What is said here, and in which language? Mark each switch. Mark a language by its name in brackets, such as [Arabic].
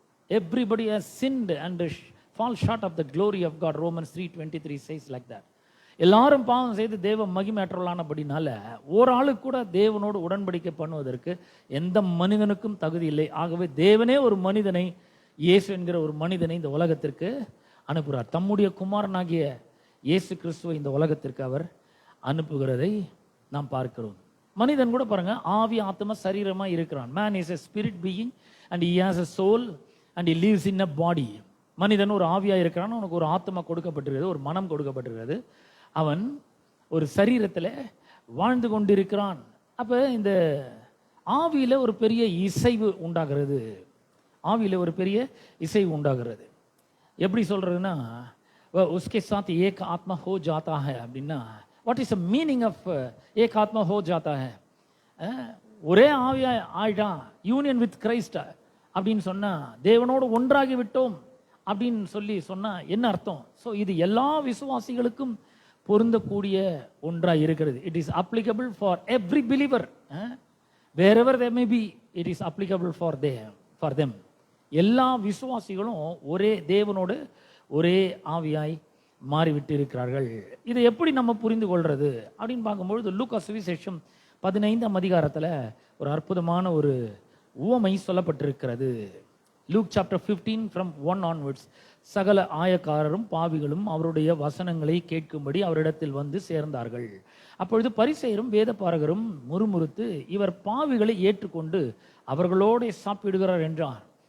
[English] Everybody has sinned and fall short of the glory of God. Romans 3:23 says like that. [Tamil] எல்லாரும் பாவம் செய்து தேவ மகிமையற்றவர்களானபடினால ஒரு ஆளுக்கு கூட தேவனோடு உடன்படிக்கை பண்ணுவதற்கு எந்த மனிதனுக்கும் தகுதி இல்லை. ஆகவே தேவனே ஒரு மனிதனை, இயேசு என்கிற ஒரு மனிதனை இந்த உலகத்திற்கு அனுப்புகிறார். தம்முடைய குமாரனாகிய இயேசு கிறிஸ்துவை இந்த உலகத்திற்கு அவர் அனுப்புகிறதை நாம் பார்க்கிறோம். மனிதன் கூட பாருங்க, ஆவி ஆத்மா சரீரமா இருக்கிறான். [English] Man is a spirit being and he has a soul and he lives in a body. [Tamil] மனிதன் ஒரு ஆவியா இருக்கிறான், அவனுக்கு ஒரு ஆத்மா கொடுக்கப்பட்டிருக்கிறது, ஒரு மனம் கொடுக்கப்பட்டிருக்கிறது. அவன் ஒரு சரீரத்தில் வாழ்ந்து கொண்டிருக்கிறான். அப்போ இந்த ஆவியில் ஒரு பெரிய இசைவு உண்டாகிறது. ஆவியில் ஒரு பெரிய இசைவு உண்டாகிறது. எப்படி சொல்றதுன்னா, [Hindi] உஸ்கே சாத் ஏக் ஆத்மா ஹோ ஜாத்தா ஹை [Tamil] அப்படின்னா, [English] what is the meaning of [Hindi] ஏக் ஆத்மா ஹோ ஜாத்தா ஹை? [Tamil] ஒரே ஆவியா ஆயிட்டான், [English] union with Christ [Tamil] அப்படின்னு சொன்னா, தேவனோடு ஒன்றாகி விட்டோம் அப்படின்னு சொன்னா என்ன அர்த்தம்? ஸோ இது எல்லா விசுவாசிகளுக்கும் பொருந்தக்கூடிய ஒன்றாக இருக்கிறது. [English] It is applicable for every believer. Wherever they may be, it is applicable for them. [Tamil] எல்லா விசுவாசிகளும் ஒரே தேவனோடு ஒரே ஆவியாய் மாறிவிட்டு இருக்கிறார்கள். இதை எப்படி நம்ம புரிந்து கொள்றது அப்படின்னு பார்க்கும்பொழுது, லூக்கா சுவிசேஷம் 15ஆம் அதிகாரத்தில் ஒரு அற்புதமான ஒரு உவமை சொல்லப்பட்டிருக்கிறது. [English] Luke chapter 15 from 1 onwards. [Tamil] சகல ஆயக்காரரும் பாவிகளும் அவருடைய வசனங்களை கேட்கும்படி அவரிடத்தில் வந்து சேர்ந்தார்கள். அப்பொழுது பரிசேயரும் வேதபாரகரும் முறுமுறுத்து, இவர் பாவிகளை ஏற்றுக்கொண்டு அவர்களோடு சாப்பிடுகிறார் என்றார்.